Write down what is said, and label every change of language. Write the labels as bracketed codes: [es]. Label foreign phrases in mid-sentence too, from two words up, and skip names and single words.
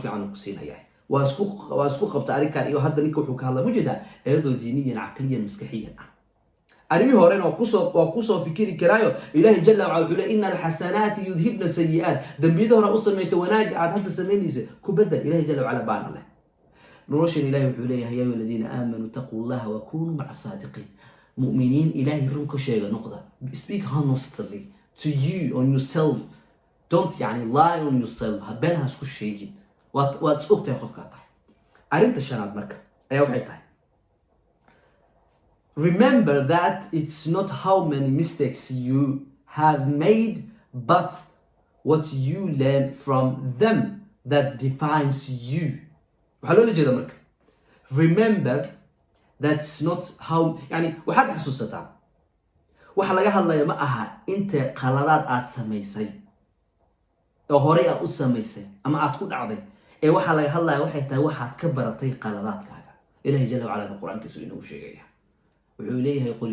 [so] fiican ku siinayaa waa isku qabta arrinkan iyo hadda ninka wuxuu ka hadla mujida ayadoo diiniyan caqliyan maskaxiyan arimi horena waa kusoo fikiri karaayo ilaahay [ar] جل وعلا [so] wuxuu leeyahay [ar] إن الحسنات يذهبن السيئات [so] dambiyada hore u sameeyta wanaaga aad hadda samaynaysa ku badal ilaahay [ar] جل وعلا [so] baana leh noloshan ilaahay wuxuu leeyahay [ar] يا أيها الذين آمنوا اتقوا الله وكونوا مع الصادقين [so] mu'miniin ilaahay run ka sheega noqda [en] speak honestly to you on yourself don't lie on yourself [so] habeenha isku sheegin waad is ogtahay qofkaa tahay arrinta shanaad marka ayaa waxay tahay [en] remember that it's not how many mistakes you have made but what you learn from them that defines you [so] waxaa loola jeeda marka [en] remember that's not how [so] waxaad xasuusataa waxa laga hadlaya ma aha inta qaladaad aad samaysay oo horey aad u samaysay ama aad ku dhacday ee waxa laga hadlaya waxay tahay waxaad ka baratay qaladaadkaaga ilaahay [ar] جل وعلا [so] quraankiisu inuu sheegaya wuxuu leeyahay qul